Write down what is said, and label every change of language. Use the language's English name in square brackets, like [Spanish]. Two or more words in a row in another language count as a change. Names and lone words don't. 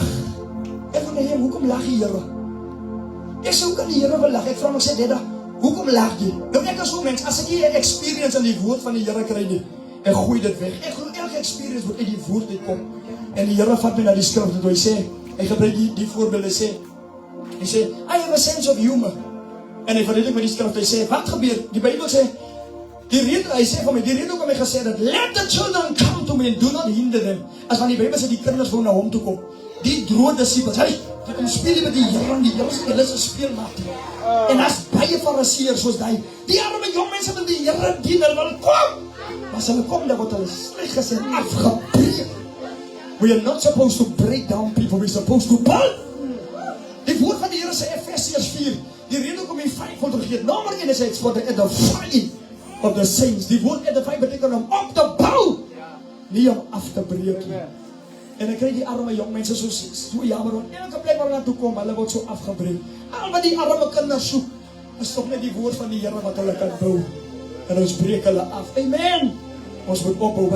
[Afrikaans] Ek vra hom, hoekom lag die Here? Ek sê, hoe kan die Here wel lag? Ek vra hom, ek sê, Dada, hoekom lag jy? Nou ek is so mens, as ek nie 'n experience in die woord van die Here kry nie, ek gooi dit weg. Ek glo elke experience moet uit die woord uitkom. En die Here vat my na die skrif toe hy sê, hy gebruik die voorbeeld, hy sê, [English] I have a sense of humor. [Afrikaans] En hy verduidelik met die skrif, hy sê, wat gebeur? Die Bybel sê, hy sê vir my, die rede hoekom hy gesê dat, [English] let the children come to me and do not hinder them. [Afrikaans] As van die Bybel sê, die kinders wou na hom toe kom. Die droë disciples, hy kom speel met die Here en die Here sê, hulle is 'n speelmaat. En as baie fariseërs soos die arme jong mense wil die Here dien, hulle wil kom. Maar as hulle kom, dan word hulle sleg gesê afgebreek. [English] We are not supposed to break down people, we're supposed to build. [Afrikaans] Die woord van die Here sê Efesiërs 4, die rede hoekom hy 5 vergeet. Nommer 1 is [English] it's for the edifying of the saints. [Afrikaans] Die woord edify beteken om op te bou, nie om af te breek nie. En ek kry die arme jong mense so jammer, want elke plek waar hulle toe kom, hulle word so afgebreek. Al wat die arme kinders soek, is toch net die woord van die Here wat hulle kan bou. En ons breek hulle af. Amen. Ons moet opbou.